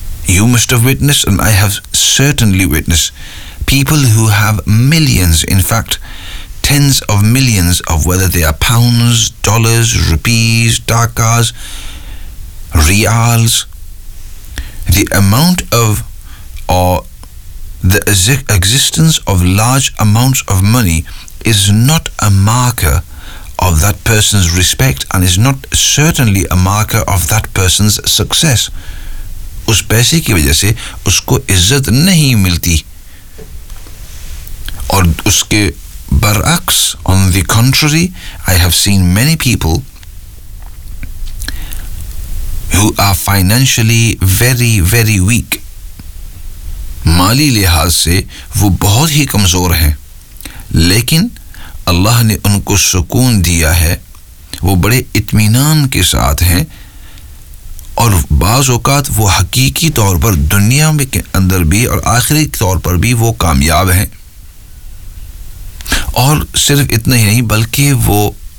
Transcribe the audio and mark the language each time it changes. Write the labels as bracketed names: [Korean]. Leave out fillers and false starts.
[English] You must have witness and I have certainly witness people who have millions, in fact tens of millions of whether they are pounds, dollars, rupees, takas, riyals, the amount of और the existence of large amounts of money is not a marker of that person's respect and is not certainly a marker of that person's success. [Hindi] Us paise ki wajah se usko izzat nahi milti, aur uske baraks, [English] on the contrary, I have seen many people who are financially very very weak. [Hindi] Mali lihaz se wo bahut hi kamzor hain, lekin अल्लाह ने उनको सुकून दिया है, वो बड़े इत्मीनान के साथ हैं, और बाज़ औक़ात वो हकीकी तौर पर दुनिया में के अंदर भी और आखिरी तौर पर भी वो कामयाब हैं। और सिर्फ इतना ही नहीं बल्कि वो